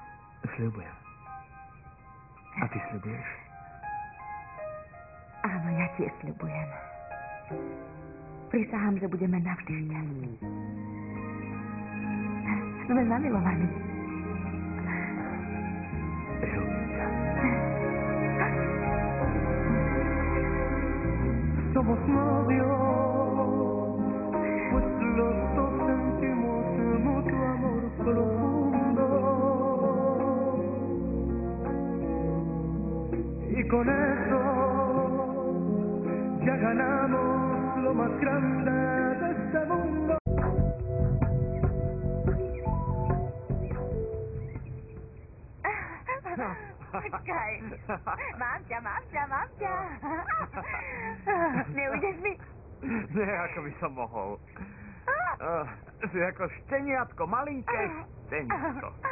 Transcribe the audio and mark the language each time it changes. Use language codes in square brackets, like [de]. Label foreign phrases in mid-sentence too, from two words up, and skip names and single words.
[sk] Sľubujem. A ty sľubuješ? Áno, ja tiež sľubujem. Prisahám, že budeme navždy šťastní. Sme zamilovaní. Ľúbim ťa. [es] Somos novios, pues los dos sentimos mutuo amor profundo. Y con eso ya ganamos lo más grande de este mundo. [sk] Počkaj. Mám ťa. Neujdeš mi? Nie, ako by som mohol. Si ako šteniatko, malinké šteniatko.